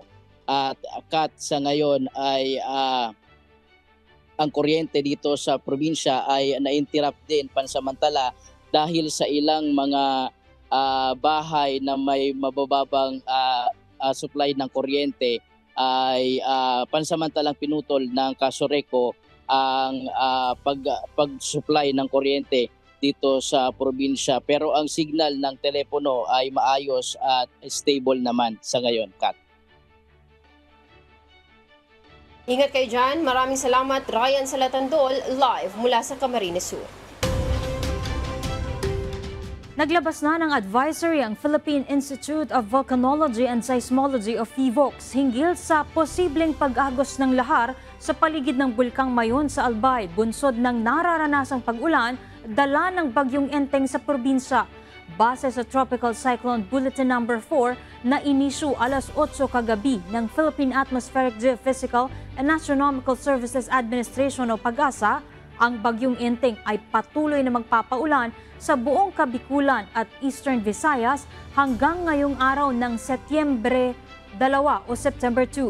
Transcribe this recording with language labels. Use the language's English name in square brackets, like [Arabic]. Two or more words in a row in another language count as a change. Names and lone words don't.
[Filipino] At Kat, sa ngayon ay ang kuryente dito sa probinsya ay na-interrupt din pansamantala dahil sa ilang mga bahay na may mabababang supply ng kuryente ay pansamantalang pinutol ng Casoreco ang pag-supply ng kuryente dito sa probinsya. Pero ang signal ng telepono ay maayos at stable naman sa ngayon, Kat. Ingat kayo dyan. Maraming salamat, Ryan Salatandol, live mula sa Camarines Sur. Naglabas na ng advisory ang Philippine Institute of Volcanology and Seismology of PHIVOLCS hinggil sa posibleng pag-agos ng lahar sa paligid ng Bulkang Mayon sa Albay, bunsod ng nararanasang pag-ulan dala ng bagyong Enteng sa probinsya. Base sa Tropical Cyclone Bulletin No. 4 na inisyu alas 8 kagabi ng Philippine Atmospheric Geophysical and Astronomical Services Administration o PAGASA, ang bagyong Enteng ay patuloy na magpapaulan sa buong Kabikulan at Eastern Visayas hanggang ngayong araw ng Setyembre 2 o September 2.